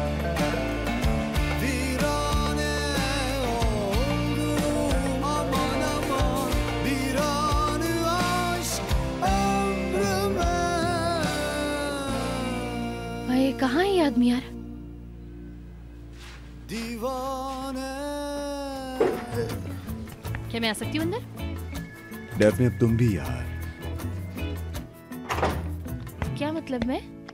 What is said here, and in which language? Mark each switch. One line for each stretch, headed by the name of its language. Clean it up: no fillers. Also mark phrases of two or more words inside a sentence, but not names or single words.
Turkish: virane oldum aman aman. Bir anı aşk ömrüme
Hindi: भाई कहाँ है ये आदमी यार?
Turkish: divane.
Hindi: क्या मैं आ सकती हूँ अंदर? डेफने, अब तुम भी यार। क्या मतलब मैं?